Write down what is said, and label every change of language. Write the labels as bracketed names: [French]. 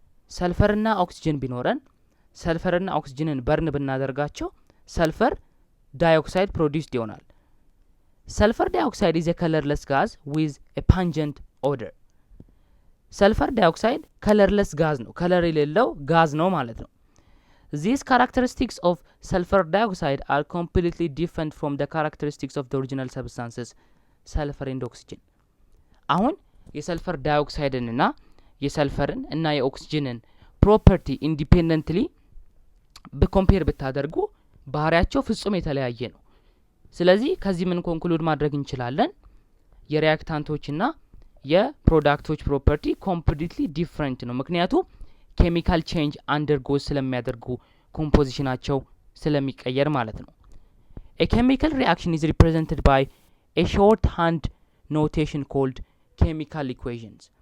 [Amharic] ሰልፈርና ኦክሲጅን ቢኖረን ሰልፈርና ኦክሲጅንን በርን ብናደርጋቸው ሰልፈር ዳይኦክሳይድ ፕሮዲውስድ ይሆናል። ሰልፈር ዳይኦክሳይድ [English] is a colorless gas with a pungent odor. [Amharic] ሰልፈር ዳይኦክሳይድ ከለርለስ ጋዝ ነው፣ ከለር የሌለው ጋዝ ነው ማለት ነው። [English] These characteristics of sulfur dioxide are completely different from the characteristics of the original substances sulfur and oxygen. [Amharic] አሁን የሰልፈር ዳይኦክሳይድን እና የሰልፈርን እና የኦክሲጅንን ፕሮፐርቲ ኢንዲፔንደንትሊ በኮምፔር ብታደርጉ ባህሪያቸው ፍጹም የተለያየ ነው። ስለዚህ ከዚህ ምን ኮንክሉድ ማድረግ እንችላለን? የሪያክታንቶችና የፕሮዳክቶች ፕሮፐርቲ ኮምፕሊትሊ ዲፍረንት ነው። ምክንያቱም ኬሚካል ቼንጅ አንደርጎ ስለሚያደርጉ ኮምፖዚሽናቸው ስለሚቀየር ማለት ነው። [English] A chemical reaction is represented by a shorthand notation called chemical equations.